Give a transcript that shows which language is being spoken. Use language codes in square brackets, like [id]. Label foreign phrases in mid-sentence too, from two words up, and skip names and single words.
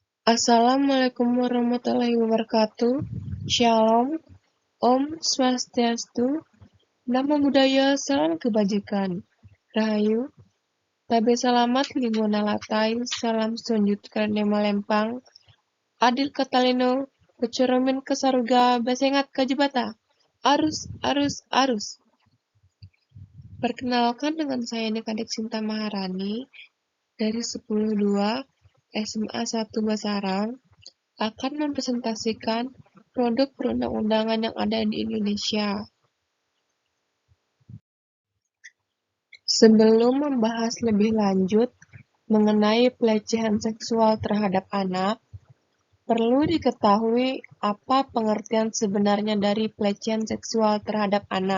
[ar] Assalamualaikum warahmatullahi wabarakatuh. [he] Shalom, [ban] Om Swastiastu, [pi] Namo Buddhaya, [id] Salam Kebajikan. [nij] Rahayu, Tabe Salamat Linguna Latai, Salam Sunjut Karne Malempang, Adil Katalino, Kecoromen ke Saruga, Besengat Kajibata. Arus, arus, arus. [id] Perkenalkan dengan saya Kadek Sinta Maharani dari 10.2 SMA 1 Basarang akan mempresentasikan produk perundang-undangan yang ada di Indonesia. Sebelum membahas lebih lanjut mengenai pelecehan seksual terhadap anak, perlu diketahui apa pengertian sebenarnya dari pelecehan seksual terhadap anak.